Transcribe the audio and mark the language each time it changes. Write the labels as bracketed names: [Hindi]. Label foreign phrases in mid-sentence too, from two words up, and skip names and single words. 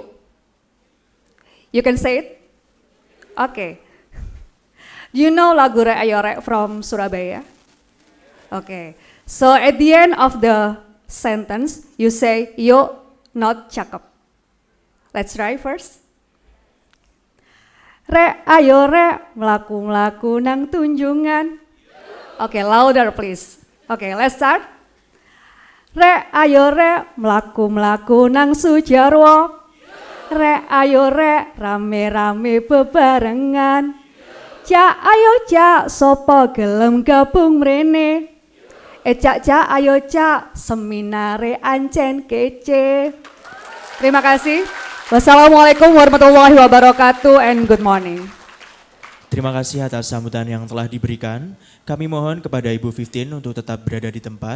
[English] You can say it? Okay. Do you know lagu Rek Ayo Rek from Surabaya? Okay. So at the end of the sentence, you say, yo, not cakep. Let's try first. [Javanese] Rek, ayo rek, melaku-melaku nang tunjungan. [English] Okay, louder please. Okay, let's start. [Javanese] Rek, ayo rek, melaku-melaku nang Sujarwo. Rek, ayo rek, rame-rame bebarengan. Cak, ayo cak, sopo gelem gabung mrene. Cak, ayo cak, seminare ancen kece. [Indonesian] Terima kasih. [Arabic] والسلام عليكم ورحمة الله وبركاته [English] and good morning. [Indonesian] Terima kasih atas sambutan yang telah diberikan. Kami mohon kepada Ibu 15 untuk tetap berada di tempat.